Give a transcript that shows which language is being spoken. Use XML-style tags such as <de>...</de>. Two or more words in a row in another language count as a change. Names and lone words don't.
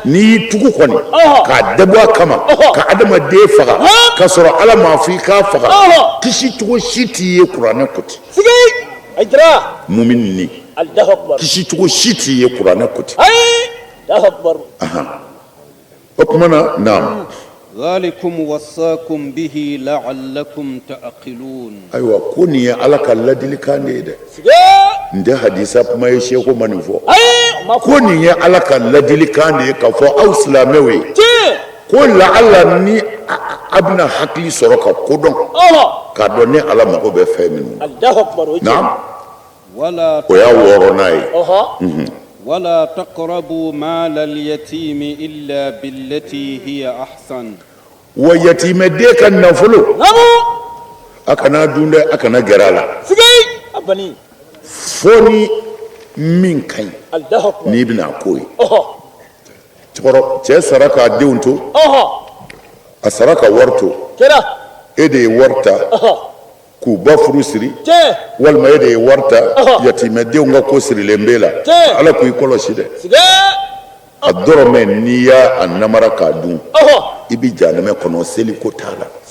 <bm>n'i y'i tugu kɔni k'a dabɔ a kama ka adamaden faga k'a sɔrɔ ala m'a fɔ i k'a faga kisi cogo si t'i ye kuranɛ koti sigi aydara mumin ni</bm> <ar>الله أكبر</ar> <bm>kisi cogo si t'i ye kuranɛ koti</bm> <ar>الله أكبر</ar> <bm>o tuma na naam</bm> <ar>ذلكم وصاكم به لعلكم تعقلون</ar> <bm>ayiwa ko nin ye ala ka ladilikan de ye dɛ n tɛ hadisa kuma ye seko ma nin fɔ ko nin ye ala ka ladilikan de ye k'a fɔ aw silamɛw ye ko la'alla ni a bɛna hakili sɔrɔ ka kodɔn k'a dɔn ni ala mago bɛ fɛn minnu na naam o y'a wɔɔrɔnan ye</bm> <ar>ولا تقربوا مال اليتيم إلا بالتي هي أحسن</ar> <bm>wa yatimɛden ka nafolo a kana dun dɛ a kana gɛrɛ a la fo ni min ka ɲi n'i bɛna k'o ye cɛ sara k'a denw to a sara ka wari to e de ye wari ta k'u ba furu siri walima e de ye wari ta yatimɛdenw ka ko sirilen b'e la ala k'i kɔlɔsi dɛ a dɔrɔmɛ n'i y'a namara k'a dun i bɛ jahanama kɔnɔ seliko t'a la</bm>